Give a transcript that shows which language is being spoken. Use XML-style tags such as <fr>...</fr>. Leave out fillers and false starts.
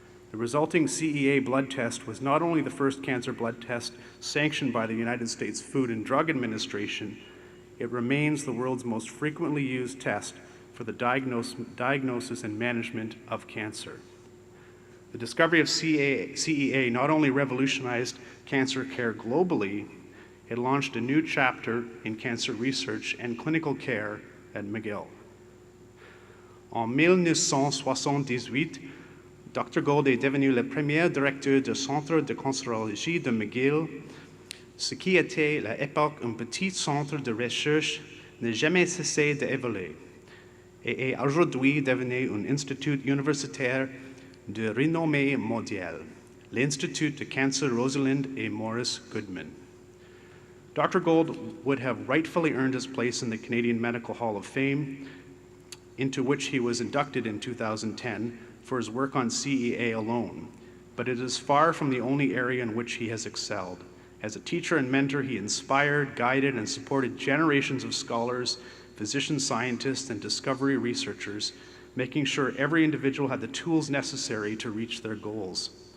<en>The resulting CEA blood test was not only the first cancer blood test sanctioned by the United States Food and Drug Administration, it remains the world's most frequently used test for the diagnosis and management of cancer. The discovery of CEA not only revolutionized cancer care globally, it launched a new chapter in cancer research and clinical care at McGill.</en> <fr>En 1978, Dr. Gold est devenu le premier directeur du Centre de cancérologie de McGill, ce qui était à l'époque un petit centre de recherche n'a jamais cessé d'évoluer et est aujourd'hui devenu un institut universitaire de renommée mondiale, l'Institut de Cancer Rosalind et Maurice Goodman.</fr> <en>Dr. Gold would have rightfully earned his place in the Canadian Medical Hall of Fame, into which he was inducted in 2010 for his work on CEA alone, but it is far from the only area in which he has excelled. As a teacher and mentor, he inspired, guided, and supported generations of scholars, physician scientists, and discovery researchers, making sure every individual had the tools necessary to reach their goals.</en>